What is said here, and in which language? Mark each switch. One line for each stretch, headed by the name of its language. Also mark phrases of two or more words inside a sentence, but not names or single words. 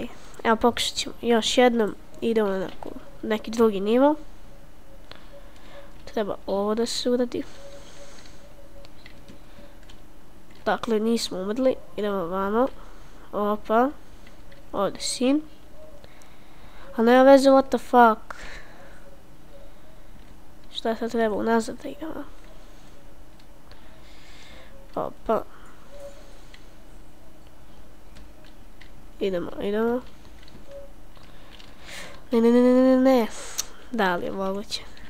Bosnian: Evo pokušat ćemo još jednom. Idemo na neki drugi nivo. Treba ovo da se uradi. Dakle, nismo umrli. Idemo vamo. Opa. Ovdje sin. A nema veze,
English: what the fuck.
Bosnian: Šta sad treba unazad da idemo? Opa. Idemo. Ne. Da li je moguće?